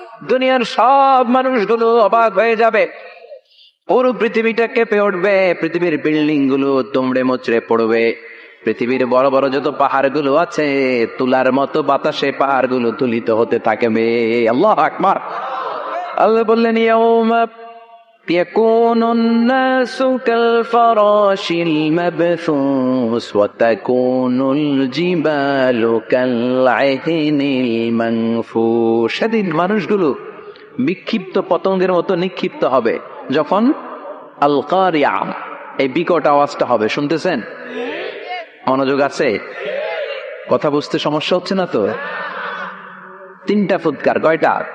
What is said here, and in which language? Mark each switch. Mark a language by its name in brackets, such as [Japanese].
[Bangla] দুনিয়ার সব মানুষগুলো অবাক হয়ে যাবে, পুরো পৃথিবীটা কেঁপে উঠবে, পৃথিবীর বিল্ডিং গুলো দুমড়ে মুচড়ে পড়বে, পৃথিবীর বড় বড় যত পাহাড় গুলো আছে তুলার মতো বাতাসে পাহাড় গুলো তুলিত হতে থাকবে। আল্লাহু আকবার। আল্লাহ বললেন ইয়াউমা [Arabic] يكون الناس كالفراش المبثوث وتكون الجبال كالعهن المنفوش। [Bangla] সেদিন মানুষগুলো বিক্ষিপ্ত পতঙ্গের মতো নিক্ষিপ্ত হবে যখন আল কারিআ এই বিকট আওয়াজটা হবে। শুনতেছেন? মনোযোগ আছে? কথা বুঝতে সমস্যা হচ্ছে না তো? 3টা ফুৎকার। কয়টা?